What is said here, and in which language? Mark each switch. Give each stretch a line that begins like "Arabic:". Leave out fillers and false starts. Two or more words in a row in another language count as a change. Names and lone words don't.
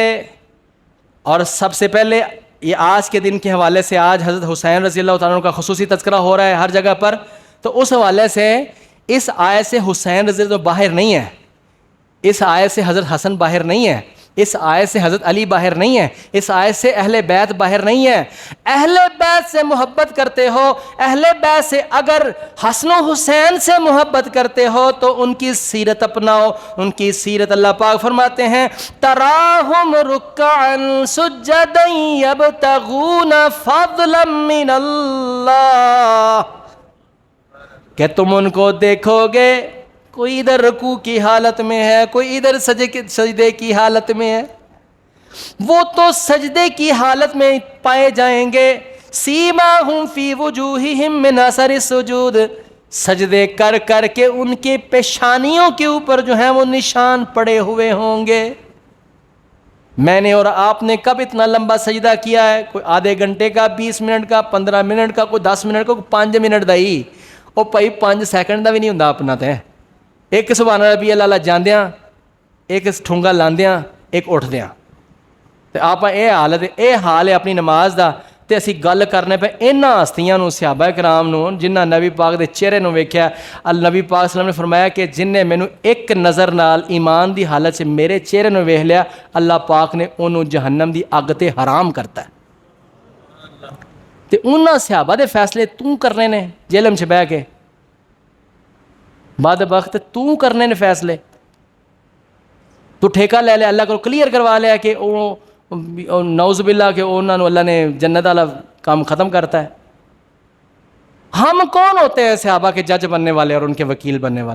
Urdu: اور سب سے پہلے یہ آج کے دن کے حوالے سے, آج حضرت حسین رضی اللہ تعالیٰ عنہ کا خصوصی تذکرہ ہو رہا ہے ہر جگہ پر, تو اس حوالے سے اس آیت سے حسین رضی اللہ باہر نہیں ہے, اس آیت سے حضرت حسن باہر نہیں ہے, اس آیت سے حضرت علی باہر نہیں ہے, اس آیت سے اہل بیت باہر نہیں ہے. اہل بیت سے محبت کرتے ہو, اہل بیت سے اگر حسن و حسین سے محبت کرتے ہو تو ان کی سیرت اپناؤ, ان کی سیرت. اللہ پاک فرماتے ہیں
Arabic: تراہم رکعا سجدا یبتغون فضلا من اللہ,
Urdu: کہ تم ان کو دیکھو گے کوئی ادھر رکوع کی حالت میں ہے, کوئی ادھر سجدے کی حالت میں ہے, وہ تو سجدے کی حالت میں پائے جائیں گے.
Arabic: سیماہم فی وجوہہم من اثر السجود,
Urdu: سجدے کر کر کے ان کے پیشانیوں کے اوپر جو ہیں وہ نشان پڑے ہوئے ہوں گے. میں نے اور آپ نے کب اتنا لمبا سجدہ کیا ہے؟ کوئی آدھے گھنٹے کا, 20 منٹ کا, 15 منٹ کا, کوئی 10 منٹ کا, کوئی 5 منٹ
Punjabi: دا ہی, وہ بھائی 5 سیکنڈ دا بھی نہیں ہوندا اپنا. تے ایک سبحان ربی اللہ جاندیاں, ایک ٹھونگا لاندیاں, ایک اٹھدیاں, تے آپ اے حال ہے اپنی نماز دا. تے اسی گل کرنے پہ انہاں ہستیاں نو, صحابہ کرام نو, جنہاں نبی پاک دے چہرے نو ویکھیا. نبی پاک صلی اللہ علیہ وسلم نے فرمایا کہ جن نے مینوں ایک نظر نال ایمان دی حالت سے میرے چہرے نو ویکھ لیا, اللہ پاک نے انہوں جہنم دی اگ تے حرام کرتا ہے. تے انہاں صحابہ دے فیصلے تو کرنے نے جہلم چ بہ کے, بعد وقت تو کرنے نے فیصلے, تو ٹھیکہ لے لیا, اللہ کو کلیئر کروا لیا کہ وہ نعوذ باللہ کہ انہوں اللہ نے جنت والا کام ختم کرتا ہے.
Urdu: ہم کون ہوتے ہیں صحابہ کے جج بننے والے اور ان کے وکیل بننے والے؟